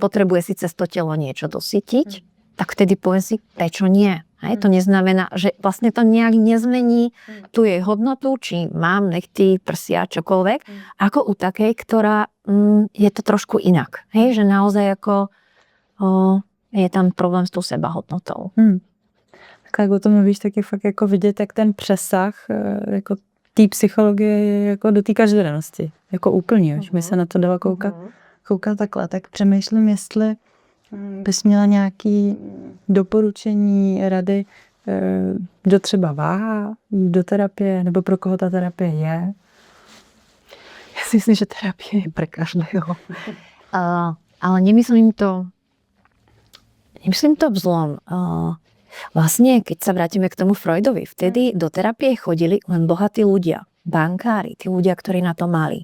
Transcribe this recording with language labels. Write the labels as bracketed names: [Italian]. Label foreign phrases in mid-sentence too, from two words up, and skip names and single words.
[Slovak] Potrebuje si cez to telo niečo dosytiť, tak vtedy poviem si, prečo nie. Hej? To neznamená, že vlastne to nejak nezmení tú jej hodnotu, či mám nechty, prsia, čokoľvek, ako u takej, ktorá je to trošku inak. Hej? Že naozaj ako je tam problém s tou sebahodnotou. [Czech] Tak jak o tom mluvíš, tak je fakt jako vidět, jak ten přesah jako té psychologie je jako do té každodennosti. Jako úplně, už mi se na to dalo koukat takhle. Tak přemýšlím, jestli bys měla nějaké doporučení, rady, kdo třeba váhá do terapie, nebo pro koho ta terapie je. [Slovak] Ja si myslím, že terapie je pre každého. Ale nemyslím to v zlom. Vlastne, keď sa vrátime k tomu Freudovi, vtedy do terapie chodili len bohatí ľudia, bankári, tí ľudia, ktorí na to mali.